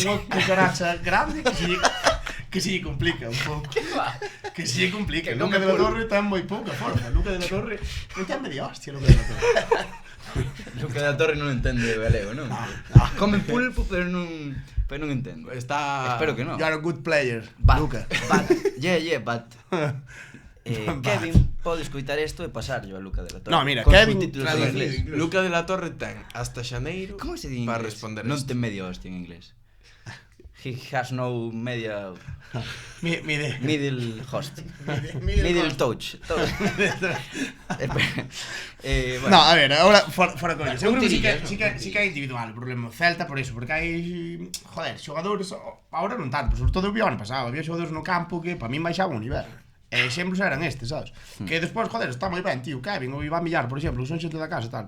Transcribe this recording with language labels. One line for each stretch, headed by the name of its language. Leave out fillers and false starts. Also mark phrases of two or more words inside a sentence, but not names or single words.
Galician: unha cucaracha grande que se lle complica un pouco. Que se lle complica. Que Luca come de la pulpo. Torre ten moi pouca forza. Luca de la Torre non ten media hostia, Luca de la Torre. Luca de la Torre non entende o galego, non? Come pulpo, pero non entende. Está... Espero que non.
English: You are a good player, But, Luca.
Galician: but Kevin pode escoitar isto e pasarlo a Luca de la Torre. No, mira, con Kevin subtítulos en traducido inglés. incluso. Luca de la Torre ten hasta xaneiro Como se di en para inglés? responder Non isto. ten media hostia en inglés.
English: He has no media
Galician: Mide.
English: middle host. Middle touch.
Galician: Bueno. No, a ver, ahora fora coña. Seguro que Puntillas, sí que hai individual o problema. Celta por eso, porque hai xogadores, ahora non tanto, sobre todo o ano pasado, había xogadores no campo que para min baixaban o nivel. E exemplos eran estes, sabes? Que despois, joder, está moi ben, tío, Kevin ou Iván Villar, por exemplo, son xente da casa e tal.